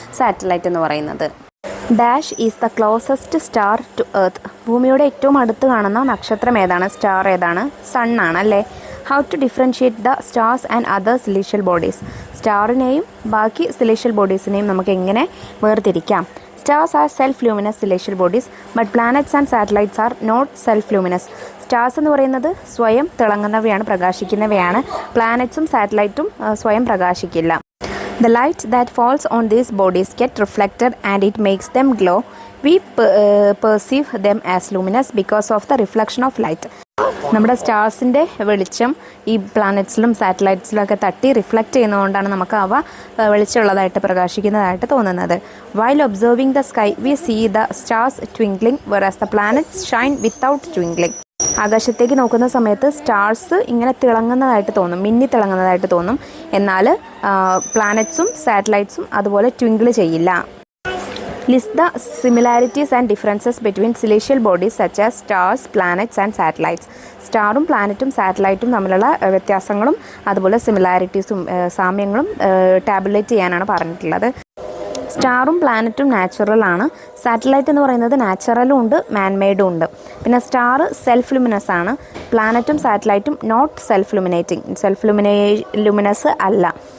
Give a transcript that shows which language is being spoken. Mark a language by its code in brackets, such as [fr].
[ml] Satellite എന്ന് പറയുന്നത്. [en] Dash is the closest star to earth. [ml] ഭൂമിയുടെ ഏറ്റവും അടുത്ത് കാണുന്ന നക്ഷത്രം ഏതാണ്? സ്റ്റാർ ഏതാണ്? സൺ ആണ് അല്ലേ? [en] How to differentiate the stars and other celestial bodies. [ml] സ്റ്റാറിനെയും ബാക്കി സെലേഷ്യൽ ബോഡീസിനെയും നമുക്ക് എങ്ങനെ വേർതിരിക്കാം? [en] Stars are self-luminous celestial bodies, but planets and satellites are not self-luminous. [ml] Stars എന്ന് പറയുന്നത് സ്വയം തിളങ്ങുന്നവയാണ്, പ്രകാശിക്കുന്നവയാണ്. പ്ലാനറ്റ്സും സാറ്റലൈറ്റും സ്വയം പ്രകാശിക്കില്ല. [en] The light that falls on these bodies get reflected and it makes them glow. We perceive them as luminous because of the reflection of light. [ml] നമ്മുടെ സ്റ്റാർസിൻ്റെ വെളിച്ചം ഈ പ്ലാനറ്റ്സിലും സാറ്റലൈറ്റ്സിലും ഒക്കെ തട്ടി reflect ചെയ്യുന്നതുകൊണ്ടാണ് നമുക്ക് അവ വെളിച്ചമുള്ളതായിട്ട് പ്രകാശിക്കുന്നതായിട്ട് തോന്നുന്നത്. [en] While observing the sky we see the stars twinkling whereas the planets shine without twinkling. [ml] ആകാശത്തേക്ക് നോക്കുന്ന സമയത്ത് സ്റ്റാർസ് ഇങ്ങനെ തിളങ്ങുന്നതായിട്ട് തോന്നും, മിന്നി തിളങ്ങുന്നതായിട്ട് തോന്നും. എന്നാൽ പ്ലാനറ്റ്സും സാറ്റലൈറ്റ്സും അതുപോലെ ട്വിങ്കിൾ ചെയ്യില്ല. [en] List the similarities and differences between celestial bodies such as stars, planets and satellites. [ml] സ്റ്റാറും പ്ലാനറ്റും സാറ്റലൈറ്റും തമ്മിലുള്ള വ്യത്യാസങ്ങളും അതുപോലെ സിമിലാരിറ്റീസും സാമ്യങ്ങളും ടാബുലേറ്റ് ചെയ്യാനാണ് പറഞ്ഞിട്ടുള്ളത്. സ്റ്റാറും പ്ലാനറ്റും നാച്ചുറൽ ആണ്. സാറ്റലൈറ്റ് എന്ന് പറയുന്നത് നാച്ചുറലും ഉണ്ട്, മാൻമെയ്ഡും ഉണ്ട്. പിന്നെ സ്റ്റാർ സെൽഫ് ലുമിനസ് ആണ്. പ്ലാനറ്റും സാറ്റലൈറ്റും നോട്ട് സെൽഫ് ലുമിനസ് അല്ല.